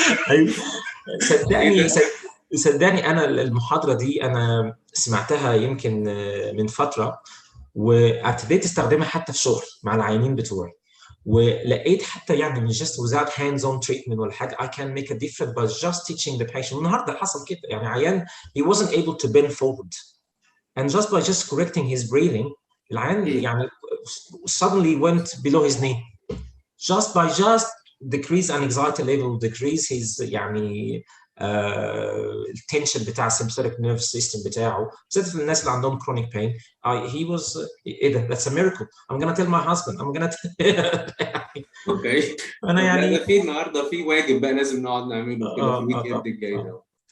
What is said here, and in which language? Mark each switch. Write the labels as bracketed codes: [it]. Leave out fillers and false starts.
[ar] ايوه صدقني انا المحاضره دي انا سمعتها يمكن من فتره، وابتديت استخدمها حتى في شغل مع العيانين بتوعي، ولقيت حتى يعني من [en] just without hands on treatment [ar] ولا حاجه [en] I can make a difference by just teaching the patient. [ar] النهارده حصل كده، يعني عيان [en] he wasn't able to bend forward and just by just correcting his breathing [ar] العيان يعني [en] suddenly went below his knee just by decrease an anxiety level, decrease his يعني [ar] التنشن بتاع السمبثيك نيرف سيستم بتاعه، بالذات الناس اللي عندهم chronic pain. [en] he was [ar] ايه ده؟ [en] that's a miracle. I'm gonna tell my husband. I'm gonna [ar] اوكي. انا يعني ده في النهارده في واجب بقى لازم نقعد نعمله كده في الويك اند الجاي ده.